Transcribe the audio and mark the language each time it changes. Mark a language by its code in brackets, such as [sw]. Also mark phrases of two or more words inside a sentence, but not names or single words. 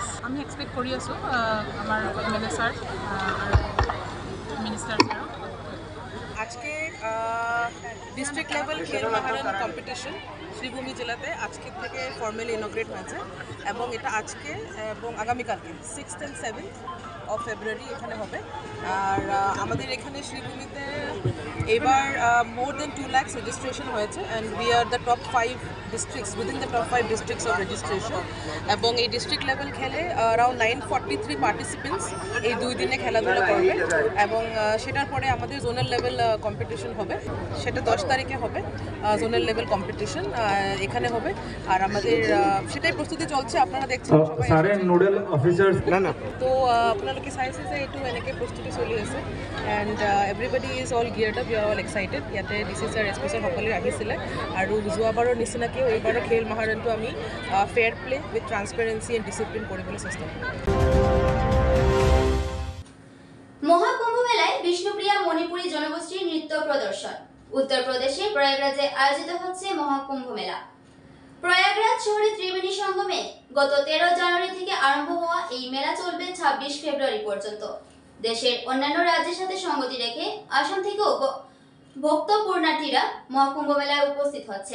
[as] আমি এক্সপেক্ট কৰি আছোঁ আমাৰ MLA স্যার আৰু মিনিষ্টার স্যার [bn] আজকে [en] district level [bn] খেল মহারণ কম্পিটিশন শ্রীভূমি জেলাতে আজকে থেকে [en] formally inaugurate [bn] হয়েছে এবং এটা আজকে এবং আগামীকালকে [en] 6th and 7th of February [bn] এখানে হবে। আর আমাদের এখানে শ্রীভূমিতে এবার [en] more than 2 lakhs registration [bn] হয়েছে [en] and we are the top 5 districts within the top 5 districts of registration [bn] এবং এই [en] district level [bn] খেলে [en] around 943 participants [bn] এই 2 দিনে খেলাধুলা করবে এবং সেটার পরে আমাদের [en] zonal level competition [bn] হবে, সেটা 10 তারিখে হবে। [en] zonal level competition [bn] এখানে হবে আর আমাদের সেটাই প্রস্তুতি চলছে। আপনারা দেখছেন সবাই সারে [en] nodal officer [bn] না [as] তো আপোনালোকে চাইছে যে এইটো এনেকৈ প্ৰস্তুতি চলি আছে [en] and everybody is all geared up, you are all excited. [as] ইয়াতে DC ছাৰ SP ছাৰ সকলোৱে আহিছিলে আৰু যোৱাবাৰৰ নিচিনাকৈও এইবাৰৰ খেল মহাৰণটো আমি [en] fair play with transparency and discipline [as] কৰিবলৈ চেষ্টা কৰিম। [bn] মহাকুম্ভ মেলায় বিষ্ণুপ্রিয়া মণিপুরী জনগোষ্ঠীর নৃত্য প্রদর্শন। উত্তরপ্রদেশে প্রয়াগরাজে আয়োজিত হচ্ছে মহাকুম্ভ মেলা। প্রয়াগরাজ শহরে ত্রিবেণী সঙ্গমে গত 13 জানুয়ারি থেকে আরম্ভ হওয়া এই মেলা চলবে 26 ফেব্রুয়ারি পর্যন্ত। দেশের অন্যান্য রাজ্যের সাথে সঙ্গতি রেখে আসাম থেকেও ভক্ত পূর্ণার্থীরা মহাকুম্ভ মেলায় উপস্থিত হচ্ছেন।